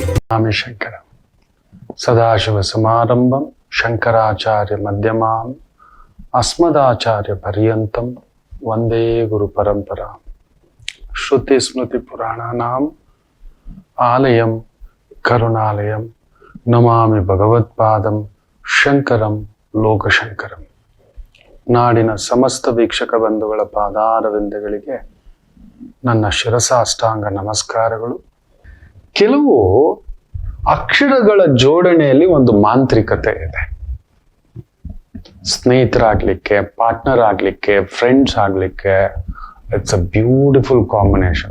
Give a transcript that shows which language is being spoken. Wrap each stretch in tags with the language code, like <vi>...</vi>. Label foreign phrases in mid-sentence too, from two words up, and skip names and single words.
<sa>स्वामी शंकर सदाशिव समारंभम शंकराचार्य मध्यमाम अस्मदाचार्य पर्यंतम वंदे गुरु परंपरा श्रुति स्मृति पुराणानाम आलयम करुणालयम नमामि भगवत्पादम शंकरम ಲೋಕಶಂಕರಂ.</sa> <kn>ನಾಡಿನ ಸಮಸ್ತ ವೀಕ್ಷಕ ಬಂಧುಗಳ ಪಾದಾರವಿಂದಗಳಿಗೆ ನನ್ನ ಶಿರಸಾಷ್ಟಾಂಗ ನಮಸ್ಕಾರಗಳು. ಕೆಲವು ಅಕ್ಷರಗಳ ಜೋಡಣೆಯಲ್ಲಿ ಒಂದು ಮಾಂತ್ರಿಕತೆ ಇದೆ. ಸ್ನೇಹಿತರಾಗ್ಲಿಕ್ಕೆ, ಪಾರ್ಟ್ನರ್ ಆಗ್ಲಿಕ್ಕೆ, ಫ್ರೆಂಡ್ಸ್ ಆಗ್ಲಿಕ್ಕೆ</kn> <en>it's a beautiful combination.</en>